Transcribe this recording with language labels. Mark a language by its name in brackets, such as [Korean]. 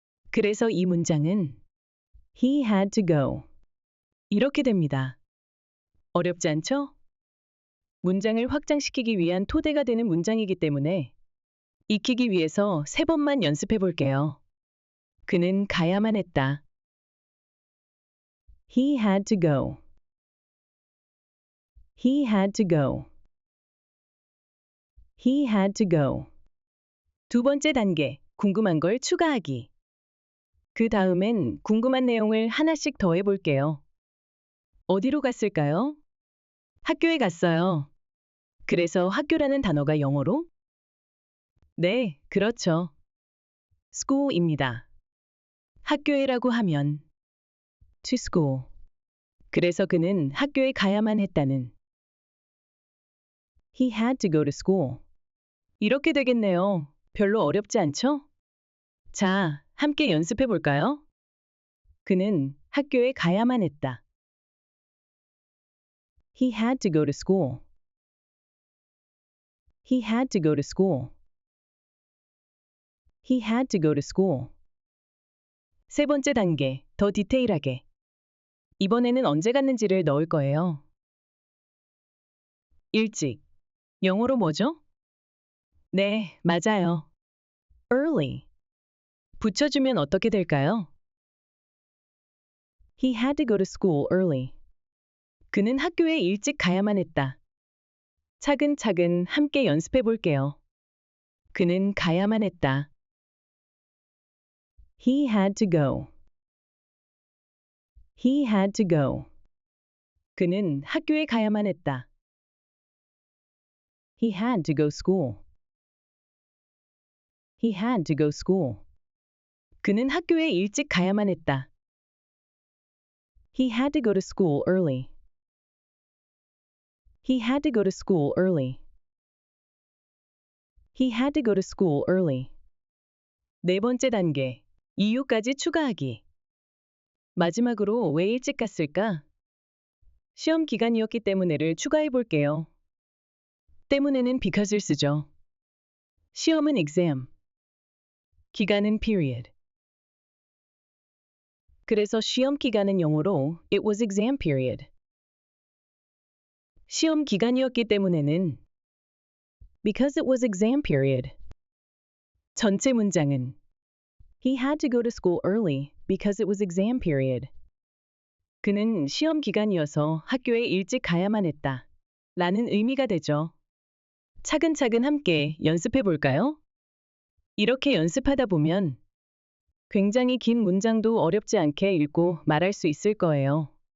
[Korean] 그래서 이 문장은 [English] he had to go. [Korean] 이렇게 됩니다. 어렵지 않죠? 문장을 확장시키기 위한 토대가 되는 문장이기 때문에 익히기 위해서 3번만 연습해 볼게요. 그는 가야만 했다. [English] He had to go. He had to go. He had to go. [Korean] 두 번째 단계, 궁금한 걸 추가하기. 그 다음엔 궁금한 내용을 하나씩 더해 볼게요. 어디로 갔을까요? 학교에 갔어요. 그래서 학교라는 단어가 영어로? 네, 그렇죠. school입니다. 학교에라고 하면 [English] to school. [Korean] 그래서 그는 학교에 가야만 했다는 [English] He had to go to school. [Korean] 이렇게 되겠네요. 별로 어렵지 않죠? 자, 함께 연습해 볼까요? 그는 학교에 가야만 했다. [English] He had to go to school. He had to go to school. He had to go to school. [Korean] 세 번째 단계, 더 디테일하게. 이번에는 언제 갔는지를 넣을 거예요. 일찍. 영어로 뭐죠? 네, 맞아요. early. 붙여주면 어떻게 될까요? [English] He had to go to school early. [Korean] 그는 학교에 일찍 가야만 했다. 차근차근 함께 연습해 볼게요. 그는 가야만 했다. [English] He had to go. He had to go. [Korean] 그는 학교에 가야만 했다. [English] He had to go school. He had to go school. [Korean] 그는 학교에 일찍 가야만 했다. [English] He had to go to school early. He had to go to school early. He had to go to school early. [Korean] 네 번째 단계, 이유까지 추가하기. 마지막으로 왜 일찍 갔을까? 시험 기간이었기 때문에를 추가해 볼게요. 때문에는 because를 쓰죠. 시험은 exam. 기간은 period. 그래서 시험 기간은 영어로 [English] it was exam period. [Korean] 시험 기간이었기 때문에는 [English] because it was exam period. [Korean] 전체 문장은 [English] He had to go to school early because it was exam period. [Korean] 그는 시험 기간이어서 학교에 일찍 가야만 했다. 라는 의미가 되죠. 차근차근 함께 연습해 볼까요? 이렇게 연습하다 보면 굉장히 긴 문장도 어렵지 않게 읽고 말할 수 있을 거예요.